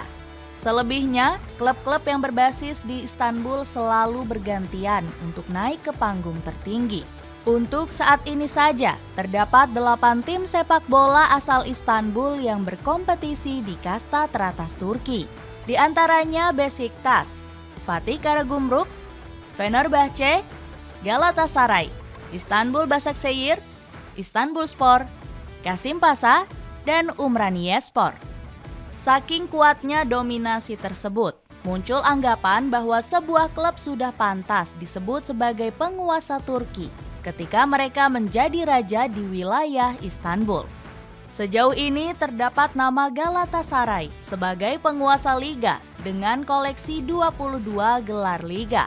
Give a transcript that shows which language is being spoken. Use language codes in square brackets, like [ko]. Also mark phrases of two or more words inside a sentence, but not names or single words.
[id] Selebihnya, klub-klub yang berbasis di Istanbul selalu bergantian untuk naik ke panggung tertinggi. Untuk saat ini saja, terdapat 8 tim sepak bola asal Istanbul yang berkompetisi di kasta teratas Turki. Di antaranya Beşiktaş, Fatih Karagümrük, Fenerbahce, Galatasaray, Istanbul Başakşehir, Istanbulspor, Kasimpasa, dan Umraniyespor. Saking kuatnya dominasi tersebut, muncul anggapan bahwa sebuah klub sudah pantas disebut sebagai penguasa Turki ketika mereka menjadi raja di wilayah Istanbul. Sejauh ini terdapat nama Galatasaray sebagai penguasa liga dengan koleksi 22 gelar liga.